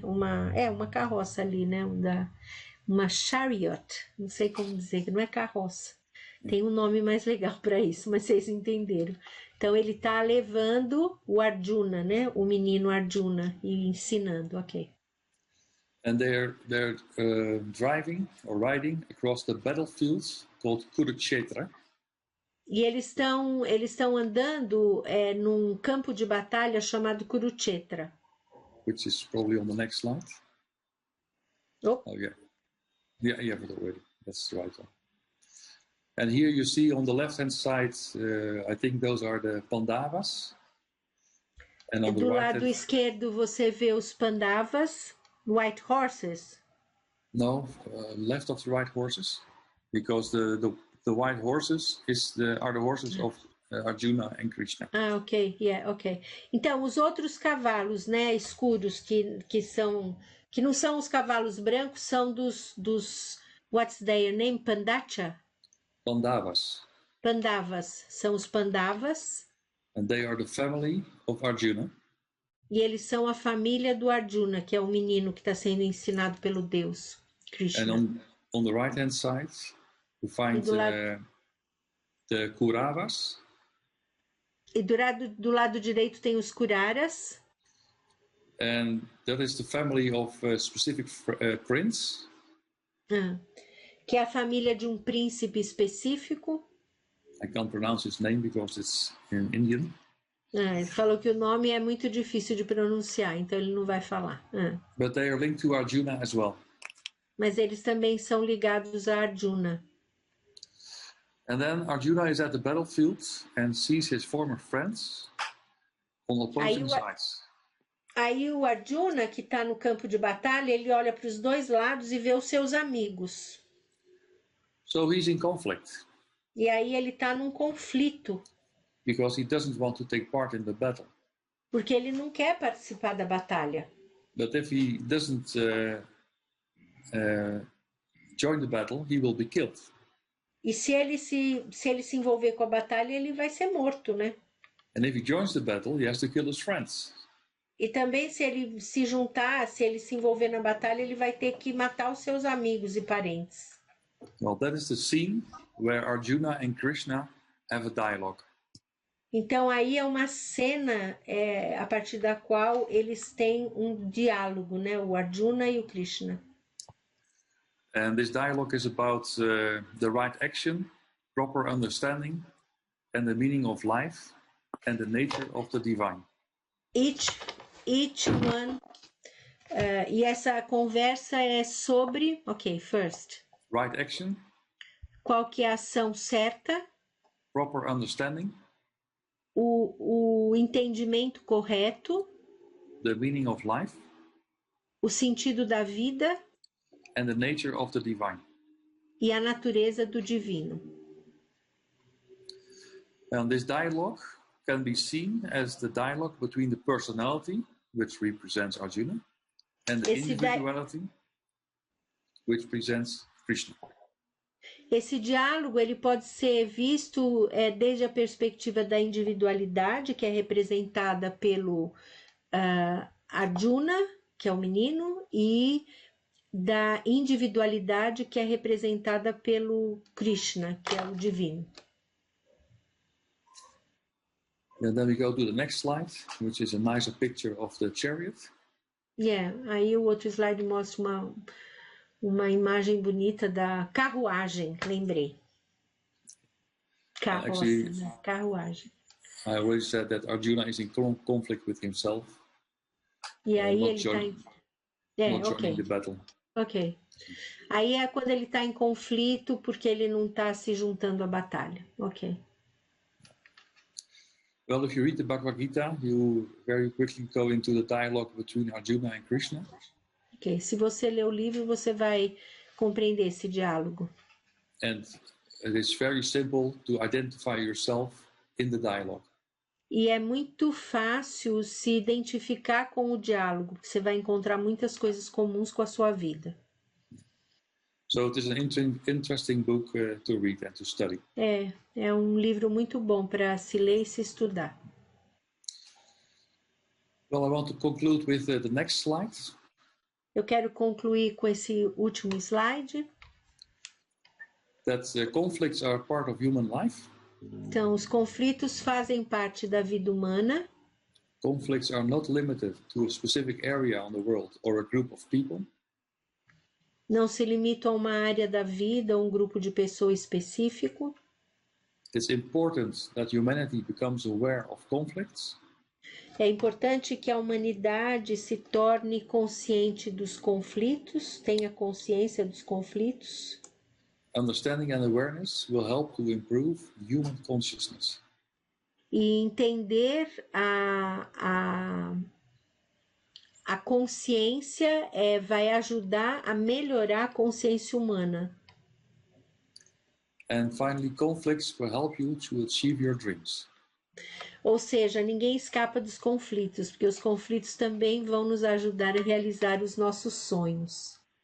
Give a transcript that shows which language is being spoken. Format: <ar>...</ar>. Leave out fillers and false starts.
<pt>Uma carroça ali, né? Uma chariot, não sei como dizer, que não é carroça. Tem um nome mais legal para isso, mas vocês entenderam. Então ele tá levando o Arjuna, né? O menino Arjuna e ensinando, ok.</pt> <en>And they're driving or riding across the battlefields called Kurukshetra.</en> <pt>E eles estão andando num campo de batalha chamado Kurukshetra.</pt> <en>Which is probably on the next slide. Oh yeah. Yeah, you have it already. That's the right one. And here you see on the left-hand side, I think those are the Pandavas. And on</en> <pt>do lado esquerdo você vê os Pandavas,</pt> <en>white horses. No, left of the white horses, because the white horses are the horses of Arjuna and Krishna. Ok, ok.</en> <pt>Então, os outros cavalos, né, escuros, que não são os cavalos brancos, são dos</pt> <en>what's their name? Pandacha? Pandavas.</en> <pt>Pandavas, são os Pandavas.</pt> <en>And they are the family of Arjuna.</en> <pt>E eles são a família do Arjuna, que é o menino que está sendo ensinado pelo Deus, Krishna.</pt> <en>And on the right-hand side, you find the Kauravas.</en> <pt>E do lado direito tem os Kuraras.</pt> <en>And that is the family of a specific prince.</en> <pt>Que é a família de um príncipe específico.</pt> <en>I can't pronounce his name because it's in Indian.</en> <pt>Ele falou que o nome é muito difícil de pronunciar, então ele não vai falar.</pt> <en>But they are linked to Arjuna as well.</en> <pt>Mas eles também são ligados a Arjuna.</pt> <en>And then Arjuna is at the battlefield and sees his former friends on opposing sides.</en> <pt>Aí o Arjuna, que está no campo de batalha, ele olha para os dois lados e vê os seus amigos.</pt> <en>So he's in conflict.</en> <pt>E aí ele está num conflito.</pt> <en>Because he doesn't want to take part in the battle.</en> <pt>Porque ele não quer participar da batalha.</pt> <en>But if he doesn't join the battle, he will be killed.</en> <pt>E se ele se envolver com a batalha, ele vai ser morto, né?</pt> <en>And if he joins the battle, he has to kill his friends.</en> <pt>E também se ele se envolver na batalha, ele vai ter que matar os seus amigos e parentes.</pt> <en>Well, that is the scene where Arjuna and Krishna have a dialogue.</en> <pt>Então aí é uma cena a partir da qual eles têm um diálogo, né? O Arjuna e o Krishna.</pt> <en>And this dialogue is about the right action, proper understanding, and the meaning of life, and the nature of the divine. Each one.</en> <pt>E essa conversa é sobre,</pt> <en>first. Right action.</en> <pt>Qual que é a ação certa?</pt> <en>Proper understanding.</en> <pt>O entendimento correto.</pt> <en>The meaning of life.</en> <pt>O sentido da vida.</pt> <en>And the nature of the divine.</en> <pt>E a natureza do divino.</pt> <en>And this dialogue can be seen as the dialogue between the personality, which represents Arjuna, and the individuality, which presents Krishna.</en> <pt>Esse diálogo ele pode ser visto desde a perspectiva da individualidade, que é representada pelo Arjuna, que é o menino, e da individualidade, que é representada pelo Krishna, que é o divino.</pt> <en>And then we go to the next slide, which is a nicer picture of the chariot.</en> <pt>Aí o outro slide mostra uma imagem bonita da carruagem, lembrei. Carroça, né? Carruagem.</pt> <en>I already said that Arjuna is in conflict with himself.</en> <pt>E aí ele está</pt> <en>joining the battle. Ok.</en> <pt>Aí é quando ele está em conflito porque ele não está se juntando à batalha. Ok.</pt> <en>Well, if you read the Bhagavad Gita, you very quickly go into the dialogue between Arjuna and Krishna. Ok.</en> <pt>Se você ler o livro, você vai compreender esse diálogo.</pt> <en>And it is very simple to identify yourself in the dialogue.</en> <pt>E é muito fácil se identificar com o diálogo, porque você vai encontrar muitas coisas comuns com a sua vida.</pt> <en>So it is an interesting book to read and to study.</en> <pt>É um livro muito bom para se ler e se estudar.</pt> <en>Well, I want to conclude with the next slide.</en> <pt>Eu quero concluir com esse último slide.</pt> <en>That conflicts are part of human life.</en> <pt>Então, os conflitos fazem parte da vida humana.</pt> <en>Conflicts are not limited to a specific area on the world or a group of people.</en> <pt>Não se limitam a uma área da vida ou um grupo de pessoas específico.</pt> <en>It's important that humanity becomes aware of conflicts.</en> <pt>É importante que a humanidade se torne consciente dos conflitos, tenha consciência dos conflitos.</pt> <en>Understanding and awareness will help to improve human consciousness.</en> <pt>E entender a consciência vai ajudar a melhorar a consciência humana.</pt> <en>And finally, conflicts will help you to achieve your dreams.</en> <pt>Ou seja, ninguém escapa dos conflitos, porque os conflitos também vão nos ajudar a realizar os nossos sonhos.</pt>